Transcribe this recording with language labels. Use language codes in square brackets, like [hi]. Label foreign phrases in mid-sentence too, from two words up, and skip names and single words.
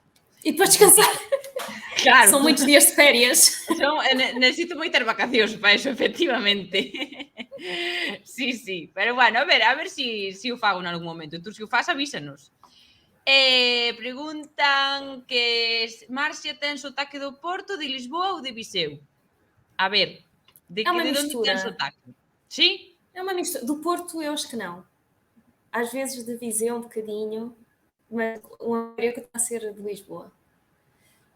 [pt] E depois descansar? Claro. [gl] Son moitos días de férias. Necesito moitas vacacións para eso, efectivamente. Sí. Pero bueno, a ver si o fago en algún momento. Tú, se o faz, avísanos. Preguntan que Marcia ten sotaque do Porto, de Lisboa ou de Viseu? A ver, de onde ten sotaque? Sí? [pt] É uma mistura. Do Porto eu acho que não. Às vezes de Viseu um bocadinho, mas o maioria que está a ser de Lisboa.